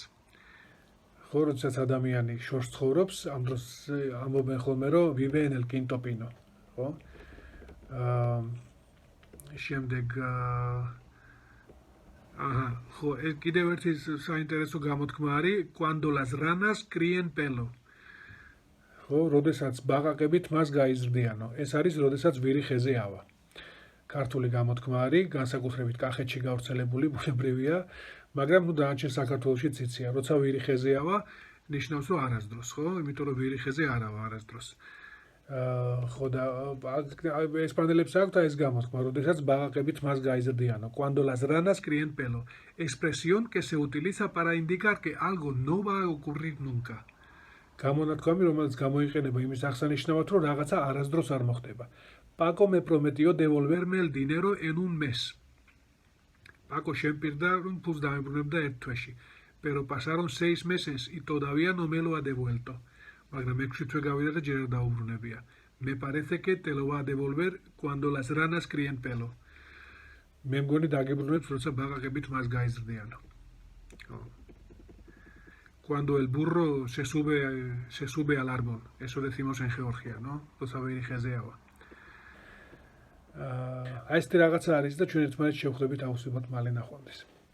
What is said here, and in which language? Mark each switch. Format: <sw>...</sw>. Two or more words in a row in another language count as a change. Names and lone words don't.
<ka>ხო, როდესაც ადამიანი შორს ცხოვრობს, ამ დროს ამბობენ ხოლმე, რომ</ka> <es>Vive en el quinto pino,</es> <ka>ხო? შემდეგ ხო, კიდევ ერთი საინტერესო გამოთქმა არის</ka> <es>Cuando las ranas críen pelo.</es> <ka>ხო, როდესაც ბაყაყებით მას გაიზრდიანო. ეს არის, როდესაც ვირი ხეზე ავა. ქართული გამოთქმა არის, განსაკუთრებით კახეთში გავრცელებული, ბუნებრივია, მაგრამ დანარჩენ საქართველოშიც იციან, როცა ვირი ხეზე ავა, ნიშნავს, რომ არასდროს, ხო? იმიტომ რომ ვირი ხეზე არ ავა არასდროს. ხო და ესპანელებს აქვთ ეს გამოთქმა, როდესაც ბაყაყებით მას გაიზრდიანო.</ka> <es>Cuando las ranas críen pelo, expresión que se utiliza para indicar que algo no va a ocurrir nunca.</es> <ka>გამონათქვამი, რომელიც გამოიყენება იმის აღსანიშნავად, რომ რაღაცა არასდროს არ მოხდება.</ka> <es>Paco me prometió devolverme el dinero en un mes.</es> <ka>Paco შემპირდა, რომ ფულს დამებრუნებდა ერთ თვეში.</ka> <es>Pero pasaron 6 meses y todavía no me lo ha devuelto.</es> <ka>მაგრამ 6 თვე გავიდა და ჯერ არ დაუბრუნებია.</ka> <es>Me parece que te lo va a devolver cuando las ranas críen pelo.</es> <ka>მე მგონი დაგებრუნებს, როცა ბაყაყებით მას გაიზრდიანო.</ka> <es>Cuando el burro se sube al árbol. Eso decimos en Georgia, ¿no?</es> <ka>როცა ვირი ხეზე ავა. აი ეს რაღაცა არის და ჩვენ ერთმანეთს შევხვდებით აუცილებლად მალე ნახვამდის.</ka>